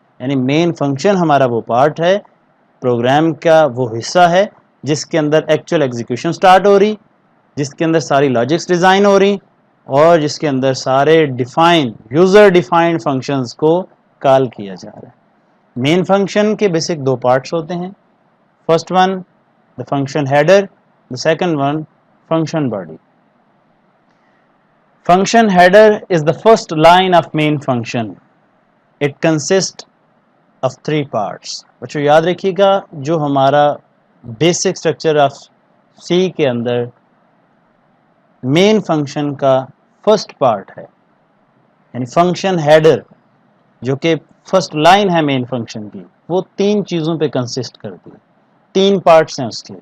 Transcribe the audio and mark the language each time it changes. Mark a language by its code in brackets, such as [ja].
[ur] یعنی main function ہمارا وہ پارٹ ہے، پروگرام کا وہ حصہ ہے جس کے اندر ایکچوئل ایگزیکیوشن سٹارٹ ہو رہی، جس کے اندر ساری لاجکس ڈیزائن ہو رہی، اور جس کے اندر سارے یوزر ڈیفائنڈ فنکشنز کو کال کیا جا رہا ہے. مین فنکشن کے بیسک دو پارٹس ہوتے ہیں. [en] First one the function header, the second one function body. Function header is the first line of main function. It consists of three parts. [ur] بچوں یاد رکھیے گا جو ہمارا بیسک اسٹرکچر آف سی کے اندر main function کا first part ہے، یعنی function header جو کہ فرسٹ لائن ہے مین فنکشن کی، وہ تین چیزوں پہ کنسسٹ کرتی ہے. تین پارٹس ہیں اس کے.